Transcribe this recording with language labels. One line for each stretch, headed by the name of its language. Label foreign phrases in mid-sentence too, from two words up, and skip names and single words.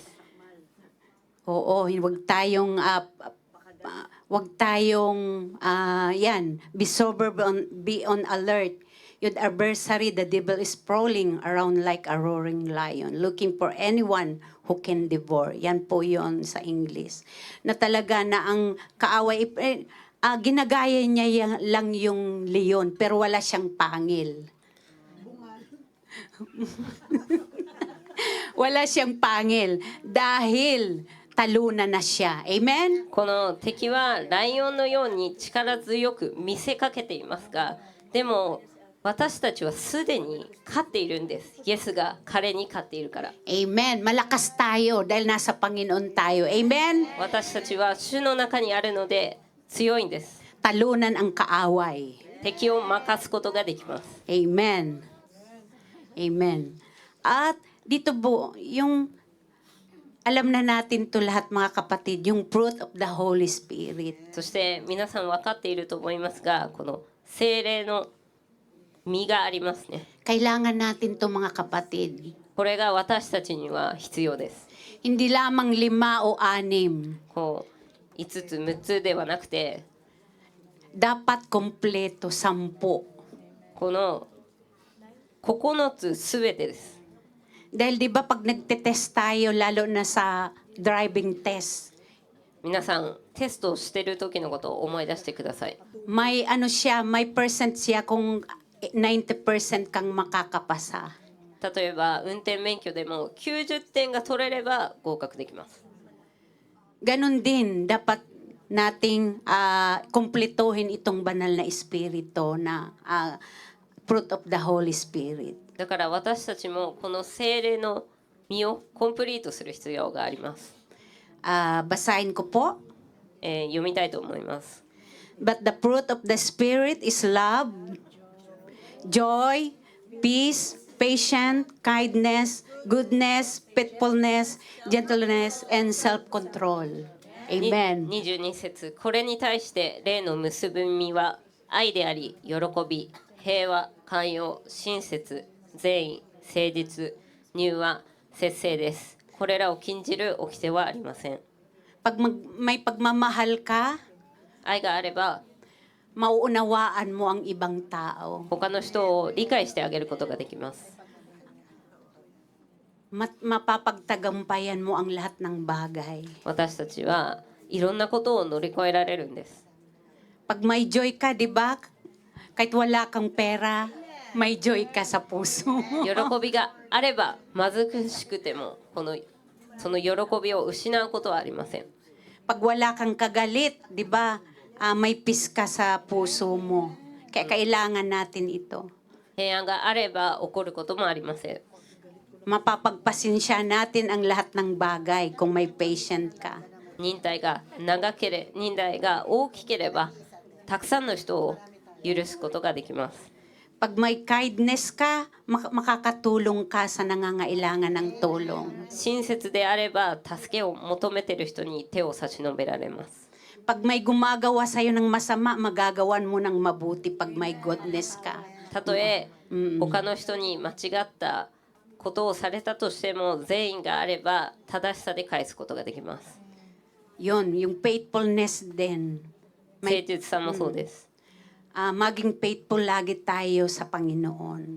Filipino: Oo, wag tayong
English: be sober, be on alert. Your adversary, the devil, is prowling around like a roaring lion, looking for anyone who can devour.
Filipino: Yan po yon sa English. Na talaga na ang kaaway, ginagaya niya lang yung leon, pero wala siyang pangil. Wala siyang pangil dahil talunan na siya. Amen?
Japanese: この敵はライオンのように力強く見せかけていますが、でも私たちはすでに勝っているんです。イエスが彼に勝っているから。
Filipino: Amen. Malakas tayo dahil nasa Panginoon tayo. Amen?
Japanese: 私たちは主の中にあるので強いんです。
Filipino: Talunan ang kaaway.
Japanese: 敵を任すことができます。
Filipino: Amen. Amen. At dito po, yung alam na natin to lahat, mga kapatid, yung
English: fruit of the Holy Spirit.
Japanese: そして皆さん分かっていると思いますが、この聖霊の実がありますね。
Filipino: Kailangan natin to, mga kapatid.
Japanese: これが私たちには必要です。
Filipino: Hindi lamang 5 o 6.
Japanese: こう5つ6つではなくて、
Filipino: Dapat kompleto 10.
Japanese: この9つすべてです。
Filipino: Dahil di ba pag nagte-test tayo, lalo na sa
English: driving test,
Japanese: 皆さんテストをしている時のことを思い出してください。
Filipino: may percent siya kung 90% kang makakapasa.
Japanese: 例えば運転免許でも90点が取れれば合格できます。
Filipino: Ganon din, dapat nating kumpletuhin itong banal na espiritu na
English: fruit of the Holy Spirit.
Japanese: だから私たちもこの聖霊の実をコンプリートする必要があります。
Filipino: Basahin ko po.
Japanese: 読みたいと思います。
English: But the fruit of the Spirit is love, joy, peace, patience, kindness, goodness, faithfulness, gentleness, and self-control. Amen.
Japanese: 22節、これに対して霊の結ぶ実は愛であり、喜び、平和、寛容、親切、善意、誠実、柔和、節制です。これらを禁じる掟はありません。
Filipino: May pagmamahal ka,
Japanese: 愛があれば
Filipino: mauunawaan mo ang ibang tao.
Japanese: 他の人を理解してあげることができます。
Filipino: Mapapagtagumpayan mo ang lahat ng bagay.
Japanese: 私たちはいろんなことを乗り越えられるんです。
Filipino: Pag may joy ka, di ba? Kahit wala kang pera, may joy ka sa puso mo.
Japanese: 喜びがあれば貧しくてもその喜びを失うことはありません。
Filipino: Pag wala kang kagalit, di ba? May peace ka sa puso mo. Kaya kailangan natin ito.
Japanese: 平安があれば起こることもありません。
Filipino: Mapapagpasensya natin ang lahat ng bagay kung may patient ka.
Japanese: 忍耐が大きければたくさんの人を許すことができます。
Filipino: Pag may kindness ka, makakatulong ka sa nangangailangan ng tulong.
Japanese: 親切であれば助けを求めている人に手を差し伸べられます。
Filipino: Pag may gumagawa sa'yo ng masama, magagawan mo ng mabuti pag may goodness ka.
Japanese: たとえ他の人に間違ったことをされたとしても善意があれば正しさで返すことができます。
Filipino: Yon, yung faithfulness din.
Japanese: 誠実さもそうです。
Filipino: Maging faithful lagi tayo sa Panginoon.